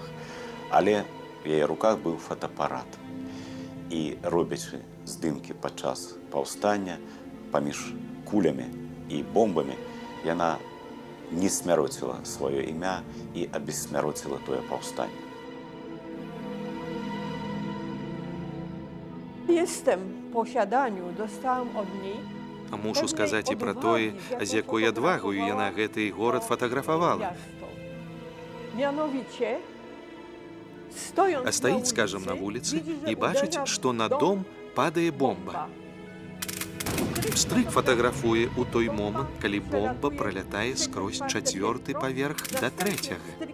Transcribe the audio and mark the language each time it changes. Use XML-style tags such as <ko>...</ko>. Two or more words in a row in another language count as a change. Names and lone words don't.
<be>Але в яе руках быў фотоапарат. І робячы здымкі падчас паўстання паміж кулямі і бомбамі, яна не смяроціла сваё імя і абессмяроціла тое паўстанне.</be> <pl>Jestem w posiadaniu, dostałam od niej.</pl> <be>А мушу сказаць і пра тое, з якой адвагаю яна гэты горад фатаграфавала.</be> <pl>Mianowicie,</pl> <be>А стаіць, скажам, на вуліцы і бачыць, што на дом падае бомба. Пстрык фатаграфуе ў той момант, калі бомба пралятае скрозь 4-й паверх да 3-го.</be>